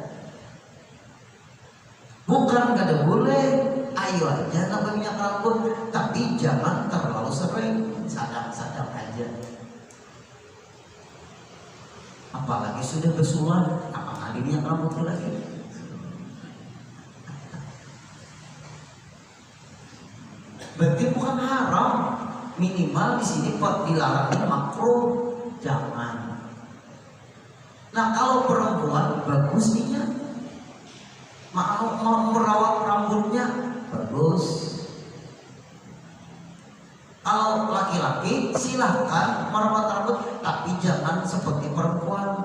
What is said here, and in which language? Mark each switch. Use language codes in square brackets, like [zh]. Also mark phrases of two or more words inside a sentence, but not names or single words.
[id] Bukan kada boleh, ayo aja nambah minyak rambut, tapi jangan terlalu sering, sadang-sadang aja. Apalagi sudah bersulan, apalagi minyak rambut lagi. Berarti bukan haram, minimal di sini dilarangnya makruh, jangan. Nah kalau perempuan bagus niat, mau merawat rambutnya bagus. Kalau laki-laki silahkan merawat rambut, tapi jangan seperti perempuan.